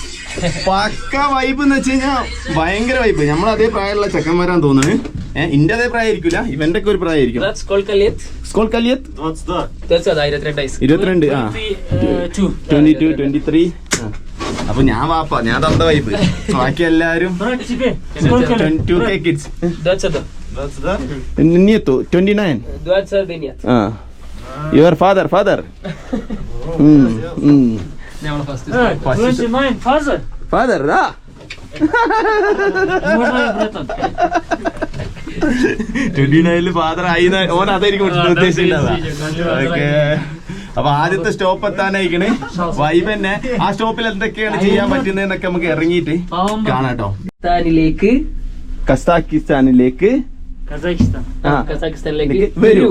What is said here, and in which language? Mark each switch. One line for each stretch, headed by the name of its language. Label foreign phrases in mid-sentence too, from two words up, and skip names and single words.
Malayalam: പക്ക വൈബ് എന്ന് വെച്ച് കഴിഞ്ഞാൽ ഭയങ്കര വൈബ്. നമ്മൾ അതേ പ്രായമുള്ള ചെക്കന്മാരാന്ന് തോന്നുന്നത്. ഇന്റെ അതേ പ്രായമായിരിക്കില്ല, ഇവന്റെ ഒക്കെ ഒരു പ്രായമായിരിക്കും. 22 22 23. അപ്പൊ ഞാൻ വാപ്പ, ഞാൻ തന്ന വൈബ്. ബാക്കി എല്ലാരും 22K kids.
English: Nieto 29. Your father. 29 father. Father,
Russian: da. Можно братан.
Malayalam: 29 ഫാദർ ആയി ഓൻ അതായിരിക്കും ഉദ്ദേശിച്ചിട്ടുണ്ടാവുക. ഓക്കെ, അപ്പൊ ആദ്യത്തെ സ്റ്റോപ്പ് എത്താനായിക്കണ്. വൈബ് തന്നെ. ആ സ്റ്റോപ്പിൽ എന്തൊക്കെയാണ് ചെയ്യാൻ പറ്റുന്നതെന്നൊക്കെ നമുക്ക് ഇറങ്ങിയിട്ട് കാണാട്ടോ. കസാക്കിസ്ഥാനിലേക്ക് വരൂ.